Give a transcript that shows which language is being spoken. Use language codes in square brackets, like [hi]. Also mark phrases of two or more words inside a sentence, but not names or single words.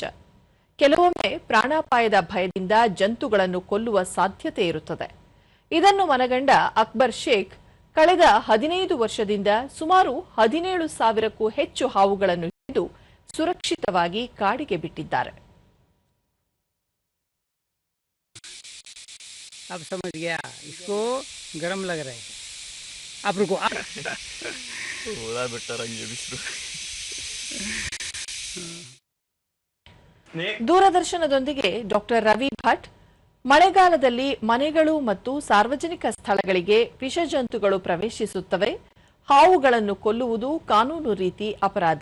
[kn] ಕೆಲವೊಮ್ಮೆ ಪ್ರಾಣಾಪಾಯದ ಭಯದಿಂದ ಜಂತುಗಳನ್ನು ಕೊಲ್ಲುವ ಸಾಧ್ಯತೆ ಇರುತ್ತದೆ. ಇದನ್ನು ಮನಗಂಡ ಅಕ್ಬರ್ ಶೇಖ್ ಕಳೆದ 15 ವರ್ಷದಿಂದ ಸುಮಾರು 17,000ಕ್ಕೂ ಹೆಚ್ಚು ಹಾವುಗಳನ್ನು ಹಿಡಿದು ಸುರಕ್ಷಿತವಾಗಿ ಕಾಡಿಗೆ ಬಿಟ್ಟಿದ್ದಾರೆ. [hi] अब समझ गया, इसको गरम लग रहा है. आप रुको. [kn] ದೂರದರ್ಶನದೊಂದಿಗೆ ಡಾಕ್ಟರ್ ರವಿ ಭಟ್, ಮಳೆಗಾಲದಲ್ಲಿ ಮನೆಗಳು ಮತ್ತು ಸಾರ್ವಜನಿಕ ಸ್ಥಳಗಳಿಗೆ ವಿಷಜಂತುಗಳು ಪ್ರವೇಶಿಸುತ್ತವೆ. ಹಾವುಗಳನ್ನು ಕೊಲ್ಲುವುದು ಕಾನೂನು ರೀತಿ ಅಪರಾಧ.